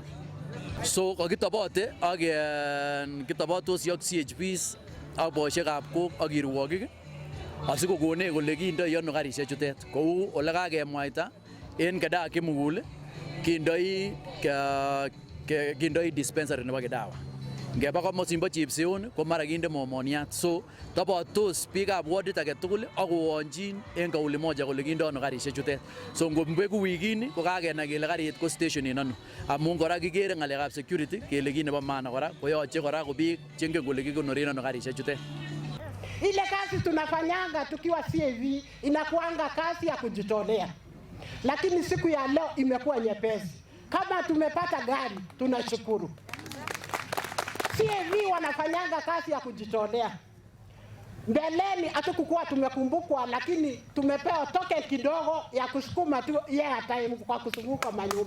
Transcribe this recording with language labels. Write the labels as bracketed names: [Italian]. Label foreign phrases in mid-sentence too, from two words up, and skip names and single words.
[Kalenjin] So kakitobote ak kitobotosi ak CHPs ak boisiekab kok ak kirwogik asikokone kole kindoi ano karisiek chutet kou ole kakemwaita en Kedawa kimugul kindoi dispensary nebo Kedawa. Ngeba komosimbo Chepseon ko mara kinde momoniat, so tobotos biikab wardit age tugul ak kowonchin en [Swahili] kauli moja [Kalenjin] kole kindo ano karisiek chutet. So ngombeku wikini ko kakenai kele karit ko stationin ano, amun kora kikere ng'alekab security kele kit nebo maana kora koyoche kora ko biik chengen kole kikonoren ano karisiek chutet. [Swahili] Ile kazi tunafanyanga tukiwa CAV inakuanga kazi ya kujitolea, lakini siku ya leo imekuwa nyepesi. Kama tumepata gari tunashukuru. CAV wanafanyanga kazi ya kujitolea. Mbeleni hatukukuwa tumekumbukwa, lakini tumepewa token kidogo ya kusukuma tu time kwa kusunguka manyumba.